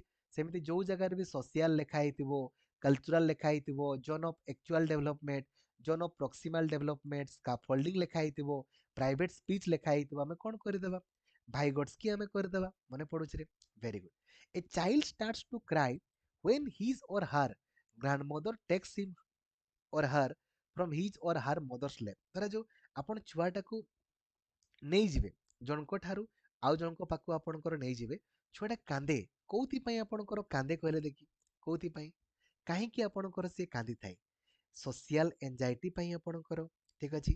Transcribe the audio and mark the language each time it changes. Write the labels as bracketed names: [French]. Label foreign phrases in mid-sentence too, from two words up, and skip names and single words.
[Odia] ସେମିତି ଯୋଉ ଜାଗାରେ ବି ସୋସିଆଲ ଲେଖା ହେଇଥିବ, କଲଚରାଲ ଲେଖା ହେଇଥିବ, [English] zone of actual development, zone of proximal development, [Odia] ସ୍କାଫୋଲ୍ଡିଂ ଲେଖା ହେଇଥିବ, [English] private speech [Odia] ଲେଖା ହେଇଥିବ, ଆମେ କଣ କରିଦେବା, ଭାଇଗଟ୍ସକି ଆମେ କରିଦେବା। ମନେ ପଡୁଛି ରେ, [English] very good. A child starts to cry when his or her grandmother takes him or her from his or her mother's lap। [Odia] ଧରାଯାଉ ଆପଣ ଛୁଆଟାକୁ ନେଇଯିବେ ଜଣଙ୍କ ଠାରୁ ଆଉ ଜଣଙ୍କ ପାଖକୁ ଆପଣଙ୍କର ନେଇଯିବେ, ଛୁଆଟା କାନ୍ଦେ, କୋଉଥିପାଇଁ ଆପଣଙ୍କର କାନ୍ଦେ କହିଲେ ଦେଖି, କୋଉଥିପାଇଁ, କାହିଁକି ଆପଣଙ୍କର ସିଏ କାନ୍ଦିଥାଏ, [English] social anxiety [Odia] ପାଇଁ ଆପଣଙ୍କର। ଠିକ ଅଛି।